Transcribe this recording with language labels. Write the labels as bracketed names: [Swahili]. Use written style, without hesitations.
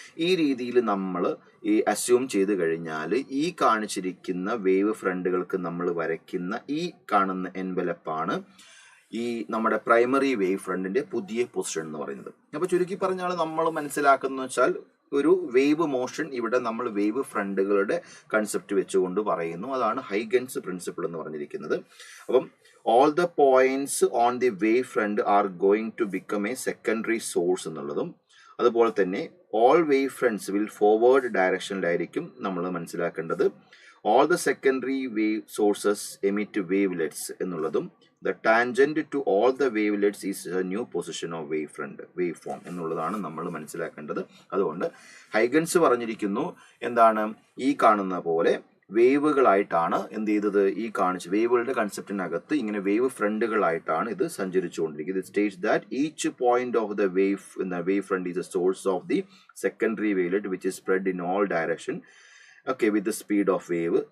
[Malayalam] ഈ രീതിയിൽ നമ്മൾ ഈ അസ്യൂം ചെയ്ത് കഴിഞ്ഞാൽ ഈ കാണിച്ചിരിക്കുന്ന വേവ് ഫ്രണ്ടുകൾക്ക് നമ്മൾ വരയ്ക്കുന്ന ഈ കാണുന്ന എൻവലപ്പാണ് ഈ നമ്മുടെ പ്രൈമറി വേവ് ഫ്രണ്ടിന്റെ പുതിയ പൊസിഷൻ എന്ന് പറയുന്നത്. അപ്പോൾ ചുരുക്കി പറഞ്ഞാൽ നമ്മൾ മനസ്സിലാക്കുന്ന വെച്ചാൽ ഒരു വേവ് മോഷൻ ഇവിടെ നമ്മൾ വേവ് ഫ്രണ്ടുകളുടെ കൺസെപ്റ്റ് വെച്ചുകൊണ്ട് പറയുന്നു. അതാണ് ഹൈഗൻസ് പ്രിൻസിപ്പിൾ എന്ന് പറഞ്ഞിരിക്കുന്നത്. അപ്പം [English] all the points on the wave front are going to become a secondary source [Malayalam] എന്നുള്ളതും അതുപോലെ തന്നെ [English] all wave fronts will forward [Malayalam] ഡയറക്ഷനിലായിരിക്കും നമ്മൾ മനസ്സിലാക്കേണ്ടത്. [English] all the secondary wave sources emit wavelets [Malayalam] എന്നുള്ളതും [English] the tangent to all the wavelets is a new position of wave form [Malayalam] എന്നുള്ളതാണ് നമ്മൾ മനസ്സിലാക്കേണ്ടത്. അതുകൊണ്ട് ഹൈഗൻസ് പറഞ്ഞിരിക്കുന്നു ഈ കാണുന്ന പോലെ വേവുകളായിട്ടാണ് എന്ത് ചെയ്തത്, ഈ കാണിച്ച് വേവുകളുടെ കൺസെപ്റ്റിനകത്ത് ഇങ്ങനെ വേവ് ഫ്രണ്ടുകളായിട്ടാണ് ഇത് സഞ്ചരിച്ചുകൊണ്ടിരിക്കുന്നത്. [English] It states that each point of the wave front is a source of the secondary wavelet which is spread in all direction with the speed of wave.